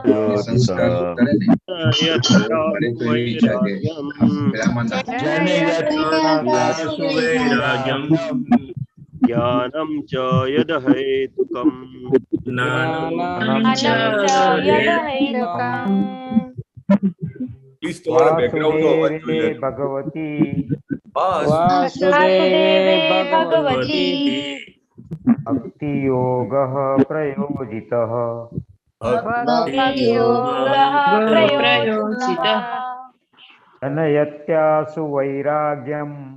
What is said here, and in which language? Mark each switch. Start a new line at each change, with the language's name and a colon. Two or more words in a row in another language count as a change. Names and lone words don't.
Sanskrit: जनयत्यासु वैराग्यम् जनयत्यासु वैराग्यम् ज्ञानं च यद हेतुकम् ज्ञानं च यदहैतुकम्
Hindi: प्लीज तुम्हारा बैकग्राउंड
Gujarati: નો અવાજ જોઈએ
Sanskrit: भगवती वासुदेवे भगवती भक्ति योगः प्रयोजितः भक्ति योगः प्रयोजितः जनयत्यासु वैराग्यम्